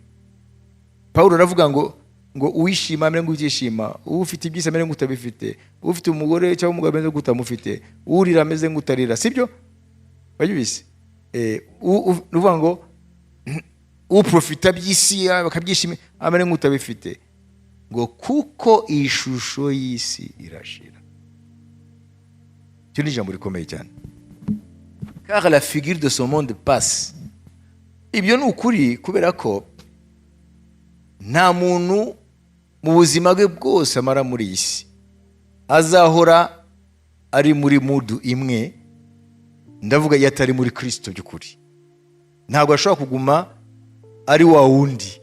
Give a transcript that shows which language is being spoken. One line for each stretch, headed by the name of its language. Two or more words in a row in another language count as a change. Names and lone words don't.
Kinyarwanda: Paulo aravuga ngo uwishima amere ngutishima, ufite ibyisa amere ngutabifite, ufite umugore cyangwa umugabo ameze ngutamufite, urira ameze ngutarira. Sibyo? Bayubise. Uvuga ngo uprofita by'isi bakabyishima amere ngutabifite. Ngo kuko ishusho y'isi irashira. Cyo ni jambo rikomeye cyane.
French: Car la figure de ce monde passe.
Kinyarwanda: Ibyo ni ukuri kubera ko nta muntu mu buzima bwe bwose amara muri iyi si azahora ari muri mudu imwe. Ndavuga yatari muri Kristo by'ukuri. Ntabwo ashobora kuguma ari wa wundi.